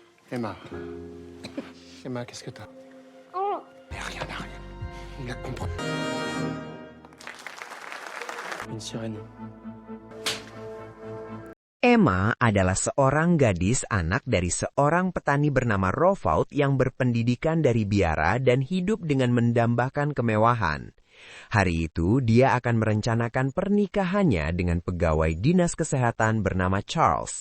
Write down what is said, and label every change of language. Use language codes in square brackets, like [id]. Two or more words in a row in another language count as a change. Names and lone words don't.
[fr] Emma. Emma, qu'est-ce que t'as? Mais rien, rien. On la comprend. Une sirène. [id] Emma adalah seorang gadis anak dari seorang petani bernama Rovaut yang berpendidikan dari biara dan hidup dengan mendambakan kemewahan. Hari itu, dia akan merencanakan pernikahannya dengan pegawai dinas kesehatan bernama Charles.